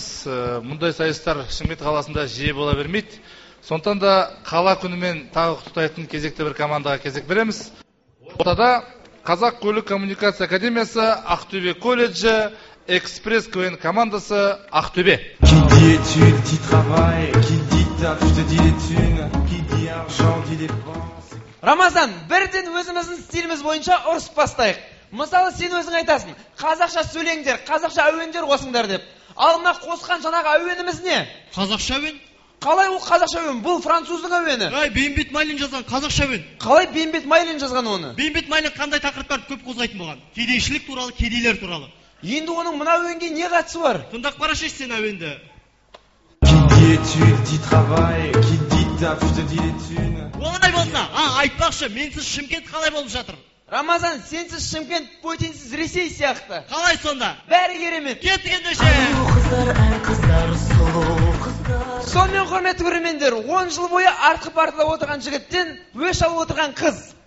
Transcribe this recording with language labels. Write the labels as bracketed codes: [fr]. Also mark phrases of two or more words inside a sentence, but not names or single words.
[kk] Мұндай сайыстар Шымкент қаласында жиі бола бермейді. Сондықтан да қала күнімен тағы құттықтайтын кезекті бір командаға кезек береміз. Ортада Қазақ көлік коммуникация академиясы, Ақтөбе колледжі, Экспресс КВН командасы Ақтөбе. [fr] Qui dit études, dit travail, qui dit taf, je te dis les thunes, qui dit argent, dit dépense. [kk] Рамазан, бірден өзіміздің стиліміз бойынша ұрыс бастайық. Мысалы, сен өзің айтасың, қазақша сөйлеңдер, қазақша әуендер қосыңдар деп. Ал мына қосқан жаңағы әуеніміз не? Қазақша әуен? Қалай ол қазақша әуен? Бұл француздың әуені. Бейімбет Майлин жазған қазақша әуен. Қалай Бейімбет Майлин жазған оны? Бейімбет Майлин қандай тақырыптарды көп қозғайтын болған? Кедейшілік туралы, кедейлер туралы. Енді оның мына әуенге не қатысы бар? Тыңдап қарашы сен әуенді. [fr] Qui dit études, dit travail, qui dit taf, je te dis les thunes. [kk] Олай болса, айтпақшы, менсіз Шымкент қалай болып жатыр? Рамазан, сенсіз Шымкент, Путинсіз Ресей сияқты. Қалай сонда? Бәрі керемет. Кеттік ендеше. Сонымен құрметті көрермендер, 10 жыл бойы артқы партада отырған жігіттен өш алып отырған қыз.